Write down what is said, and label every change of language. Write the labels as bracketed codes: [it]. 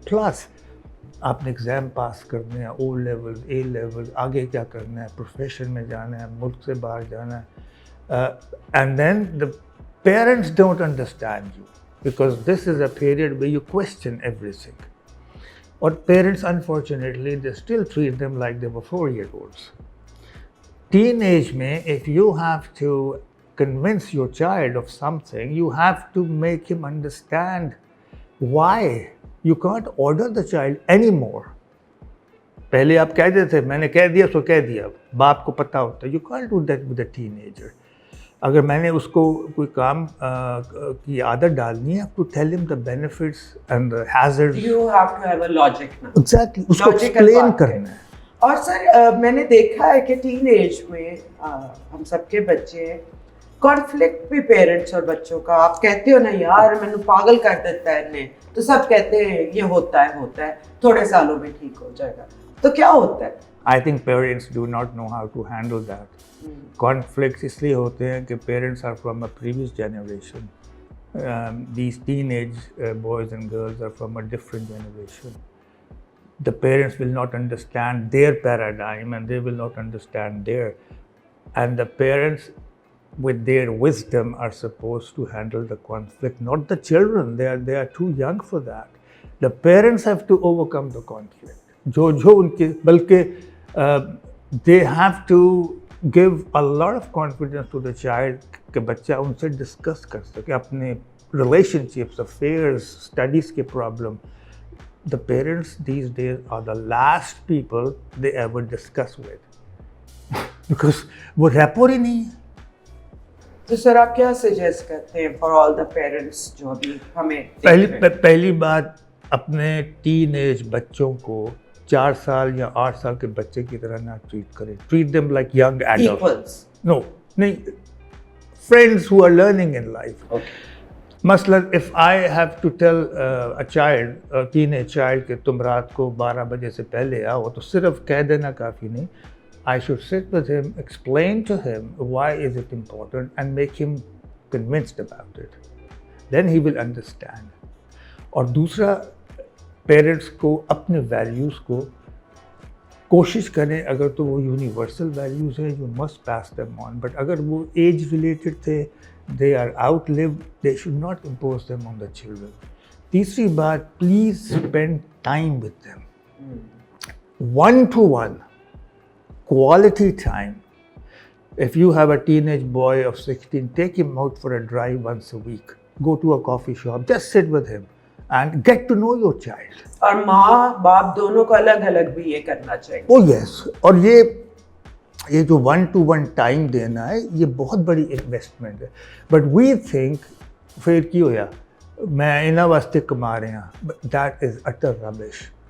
[ur] Plus آپ نے exam pass کرنے ہیں, O levels, A levels, آگے کیا کرنا ہے, پروفیشن میں جانا ہے, ملک سے باہر جانا ہے. [en] And then the parents don't understand you. because this is a period where you question everything. Or parents, unfortunately, they still treat them like they were 4-year-olds. Teenage mein, if you have to convince your child of something, you have to make him understand why. You can't order the child anymore. [ur] پہلے آپ کہہ دیتے میں نے کہہ دیا سو کہہ دیا, باپ کو پتہ ہوتا ہے. [en] You can't do that with a teenager. [ur] اگر میں نے اس کو کوئی کام کی عادت ڈالنی ہے, [en] to tell him the benefits and the hazards. You have to have a logic now. Exactly. [ur] اس کو explain کرنا ہے. اور سر میں نے دیکھا ہے کہ ٹین ایج میں ہم سب کے بچے کانفلکٹ بھی پیرنٹس اور بچوں کا, آپ کہتے ہو نا یار میں نے پاگل کر دیتا ہے انہیں, تو سب کہتے ہیں یہ ہوتا ہے تھوڑے سالوں میں ٹھیک ہو جائے گا. تو کیا ہوتا ہے؟ [en] I think parents do not know how to handle that. Conflicts [ur] اس لیے ہوتے ہیں کہ [en] parents are from a previous generation. These teenage boys and girls are from a different generation. The parents will not understand their paradigm and they will not understand their. And the parents with their wisdom are supposed to handle the conflict, not the children. They are too young for that. The parents have to overcome the conflict. [ur] جو ان کے بلکہ [en] they have to give a lot of confidence to the child [ur] کہ بچہ ان سے discuss کر سکے اپنے [en] relationships, affairs, studies کے problem. The parents these days are the last people they ever discuss with because [ur] وہ ریپور ہی نہیں ہے. تو سر آپ کیا سجیسٹ کرتے ہیں [en] for all the parents [ur] جو ابھی ہمیں پہلی بات, اپنے ٹین ایج بچوں کو 4 سال یا 8 سال کے بچے کی طرح نہ ٹریٹ کریں. [en] Treat them like young adults. No نہیں, friends who are learning in life. [ur] مثلاً [en] if I have to tell a child, [ur] teen age child کہ تم رات کو 12 بجے سے پہلے آؤ, تو صرف کہہ دینا کافی نہیں. [en] I should sit with him, explain to him why is it important and make him convinced about it. Then he will understand. [ur] اور دوسرا, پیرنٹس کو اپنے ویلیوز کو کوشش کریں, اگر تو وہ یونیورسل ویلیوز ہیں [en] you must pass them on, but [ur] اگر وہ ایج ریلیٹڈ تھے, [en] they are outlived, they should not impose them on the children. [ur] تیسری بات, [en] please spend time with them. 1-to-1. Quality time. If you have a teenage boy of 16, take him out for a drive once a week. Go to a coffee shop, just sit with him and get to know your child. [ur] اور ماں باپ دونوں کو الگ الگ بھی یہ کرنا چاہیے. [en] Oh yes. [ur] اور یہ جو 1-to-1 ٹائم دینا ہے, یہ بہت بڑی انویسٹمنٹ ہے. [en] But we think [pa] پھر کی ہویا میں انہاں واسطے کما رہے ہیں, [en] but that is utter rubbish.